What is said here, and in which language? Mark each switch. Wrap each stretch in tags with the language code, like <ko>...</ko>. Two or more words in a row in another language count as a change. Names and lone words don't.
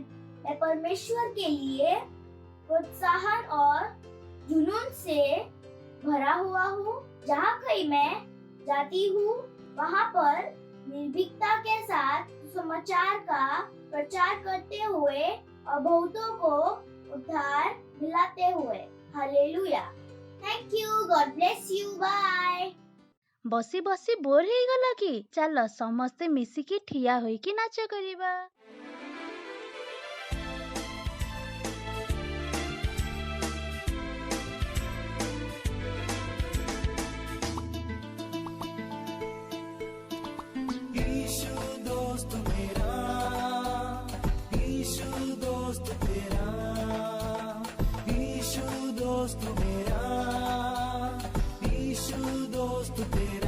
<hi>मैं परमेश्वर के लिए प्रोत्साहन और जुनून से भरा हुआ हूँ। जहाँ कहीं मैं जाती हूँ, वहाँ पर निर्भीकता के साथ समाचार का प्रचार करते हुए और बहुतों को उद्धार दिलाते हुए।</hi> <en>Hallelujah. Thank you. God bless you. Bye.</en> <or>ବସି ବସି ବୋର ହେଇଗଲ କି? ଚାଲ ସମସ୍ତେ ମିଶିକି ଠିଆ ହୋଇକି ନାଚ କରିବା।</or> <hi>ईशु दोस्त मेरा, ईशु दोस्त तेरा, ईशु दोस्त मेरा, ईशु दोस्त तेरा।</hi>